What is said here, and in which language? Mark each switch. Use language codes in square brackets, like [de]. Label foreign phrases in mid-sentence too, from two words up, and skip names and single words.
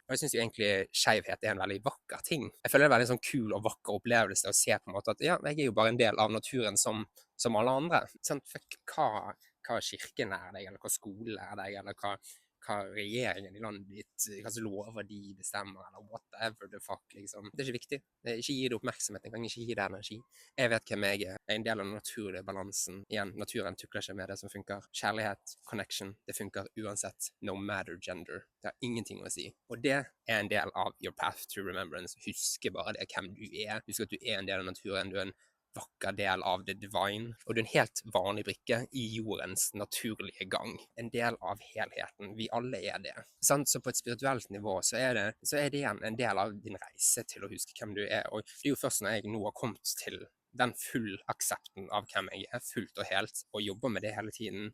[no] Og jeg synes jo egentlig skjevhet er en veldig vakker ting. Jeg føler det er en veldig sånn kul og vakker opplevelse å se på en måte at ja, jeg er jo bare en del av naturen som alle andre. Sånn, hva kirken lærer deg, eller hva skolen lærer deg, eller hva hva regjeringen i landet ditt, hva slags lover de bestemmer, eller [en] whatever the fuck, [no] liksom. Det er ikke viktig. Ikke gi det oppmerksomhet, jeg kan ikke gi det energi. Jeg vet hvem jeg er. Jeg er en del av den naturlige balansen. Igjen, naturen tukler ikke med det som funker. Kjærlighet, connection, det funker uansett. [en] No matter gender. [no] Det har ingenting å si. Og det er en del av [en] your path to remembrance. [no] Husk bare det, hvem du er. Husk at du er en del av naturen. Du er en vakker del av [en] the divine, [no] og du er en helt vanlig brikke i jordens naturlige gang. En del av helheten. Vi alle er det. Så på et spirituelt nivå så er det igjen en del av din reise til å huske hvem du er. Og det er jo først når jeg nå har kommet til den full aksepten av hvem jeg er, fullt og helt, og jobber med det hele tiden.